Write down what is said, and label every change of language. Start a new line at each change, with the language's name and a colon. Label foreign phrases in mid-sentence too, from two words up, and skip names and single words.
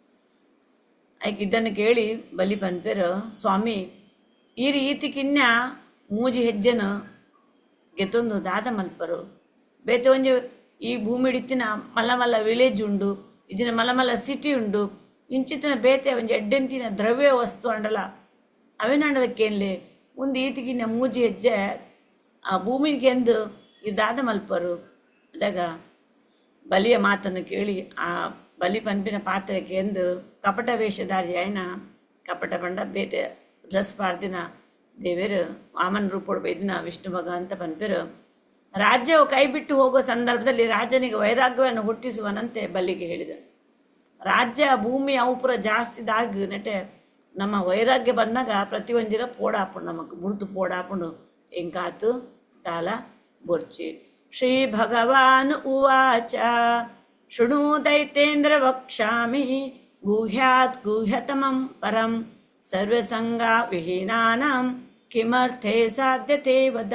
Tulu: ಆಯ್ಕೆ ಇದನ್ನು ಕೇಳಿ ಬಲಿ ಪನ್ಪೇರು ಸ್ವಾಮಿ ಈ ರೀತಿಕಿನ್ನ ಮೂಜಿ ಹೆಜ್ಜೆನು ಗೆತ್ತೊಂದು ದಾದ ಮಲ್ಪರು ಬೇತೆ ಒಂಜಿ ಈ ಭೂಮಿ ಹಿಡಿತಿನ ಮಲ್ಲ ವಿಲೇಜ್ ಉಂಡು ಇಜಿನ ಮಲ್ಲ ಸಿಟಿ ಉಂಡು ಇಂಚಿತ್ತಿನ ಬೇತೆ ಒಂಜಿ ಎಡ್ಡೆಂತಿನ ದ್ರವ್ಯ ವಸ್ತು ಅಂಡಲ ಅವೇನಂಡಲಕ್ಕೇನ್ಲೆ ಮುಂದೆ ಈತಿಗಿನ್ನ ಮೂಜಿ ಹೆಜ್ಜೆ ಆ ಭೂಮಿಗೆ ಎಂದು ಈ ದಾದ ಮಲ್ಪರು. ಅದಾಗ
Kannada: ಬಲಿಯ ಮಾತನ್ನು ಕೇಳಿ
Tulu: ಆ ಬಲಿ ಪನ್ಪಿನ ಪಾತ್ರಕ್ಕೆ ಎಂದು ಕಪಟ ವೇಷಧಾರಿ ಆಯ್ನ ಕಪಟ ಪಂಡ ಬೇತೆ ಡ್ರೆಸ್ ಪಾಡ್ದಿನ ದೇವರು ವಾಮನ ರೂಪೋಡು ಬೈದಿನ ವಿಷ್ಣು ಭಗವಂತ ಪನ್ಪೇರು
Kannada: ರಾಜ್ಯವು ಕೈ ಬಿಟ್ಟು ಹೋಗುವ ಸಂದರ್ಭದಲ್ಲಿ ರಾಜನಿಗೆ ವೈರಾಗ್ಯವನ್ನು ಹುಟ್ಟಿಸುವನಂತೆ ಬಲಿಗೆ ಹೇಳಿದ.
Tulu: ರಾಜ್ಯ ಭೂಮಿ ಅವು ಪುರ ಜಾಸ್ತಿದಾಗಿ ನೆಟೆ ನಮ್ಮ ವೈರಾಗ್ಯ ಬಂದಾಗ ಪ್ರತಿಯೊಂದಿರ ಪೋಡಾಪುಂಡು ನಮಗೆ ಮುರಿದು ಪೋಡಾಪುಂಡು ಎಂಕಾತು ತಾಲ ಬೊರ್ಚಿ.
Sanskrit: ಶ್ರೀ ಭಗವಾನ್ ಉವಾಚ ಶೃಣು ದೈತೇಂದ್ರ ವಕ್ಷಾಮಿ ಗುಹ್ಯಾತ್ ಗುಹ್ಯತಮಂ ಪರಂ ಸರ್ವಸಂಗ ವಿಹೀನಾನಾಂ ಕಿಮರ್ಥೇ ಸಾಧ್ಯತೆ ವದ.